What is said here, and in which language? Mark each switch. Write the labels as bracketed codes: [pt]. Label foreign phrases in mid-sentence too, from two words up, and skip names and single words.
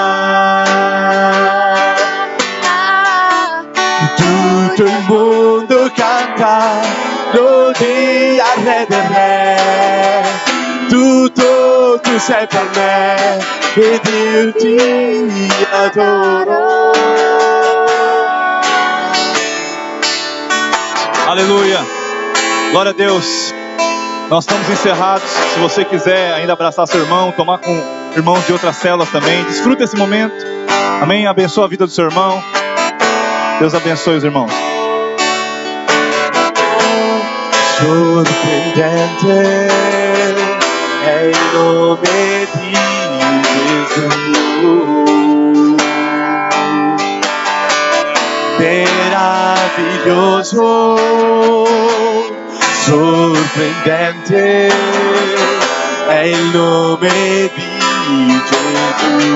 [it] Tutto il mondo canta, lodi al Re del Re. Tutto tu sei per me, ed io ti adoro. [pt] Aleluia. Glória a Deus. Nós estamos encerrados. Se você quiser ainda abraçar seu irmão, tomar com irmãos de outras células também, desfruta esse momento. Amém? Abençoa a vida do seu irmão. Deus abençoe os irmãos. [it] Sorprendente è il nome di Gesù. Meraviglioso, sorprendente è il nome di Gesù.